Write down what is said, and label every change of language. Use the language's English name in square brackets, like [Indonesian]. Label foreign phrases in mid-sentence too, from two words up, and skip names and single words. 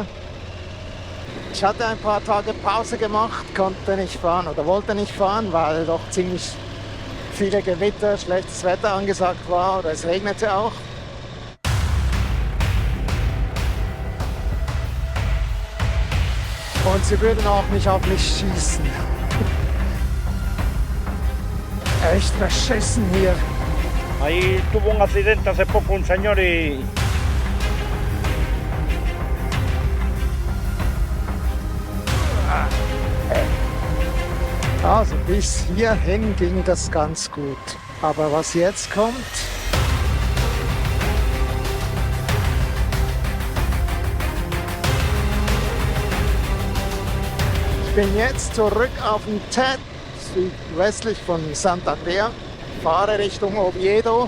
[German] Ich hatte ein paar Tage Pause gemacht, konnte nicht fahren oder wollte nicht fahren, weil doch ziemlich viele Gewitter, schlechtes Wetter angesagt war oder es regnete auch. Und sie würden auch nicht auf mich schießen. Echt beschissen hier. [Spanish] Ahí tuvo un accidente hace poco un señor y [German] Also bis hierhin ging das ganz gut. Aber was jetzt kommt, ich bin jetzt zurück auf dem TED, südwestlich von Santander, fahre Richtung Oviedo.